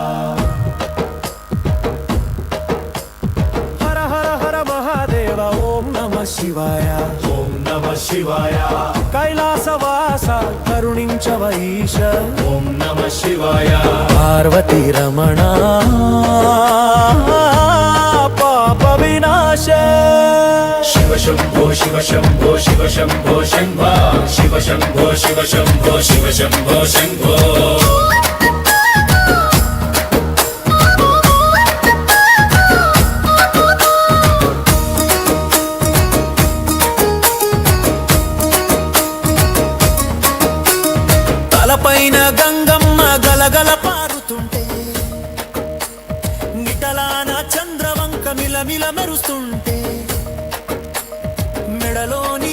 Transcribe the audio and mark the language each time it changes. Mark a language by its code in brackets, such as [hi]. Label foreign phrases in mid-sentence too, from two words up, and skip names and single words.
[sa] ಹರ ಹರ ಹರ ಮಹಾದೇವ ಓಂ ನಮಃ ಶಿವಾಯ ಓಂ ನಮಃ ಶಿವಾಯ [te] కైలాసవాస కరుణించవ ఈశ [sa] ಓಂ ನಮಃ ಶಿವಾಯ ಪಾರ್ವತಿ ರಮಣ ಪಾಪ ವಿನಾಶ ಶಿವ ಶಂಭೋ ಶಿವ ಶಂಭೋ ಶಿವ ಶಂಭೋ ಶಂಭ ಶಿವ ಶಂಭೋ ಶಿವ ಶಂಭೋ ಶಿವ ಶಂಭೋ ಶಂಭೋ [te] తలపైన గంగమ్మ గలగల పారుతుంటే నిటలాన చంద్రవంక మిలమిల మెరుస్తుంటే మెడలోని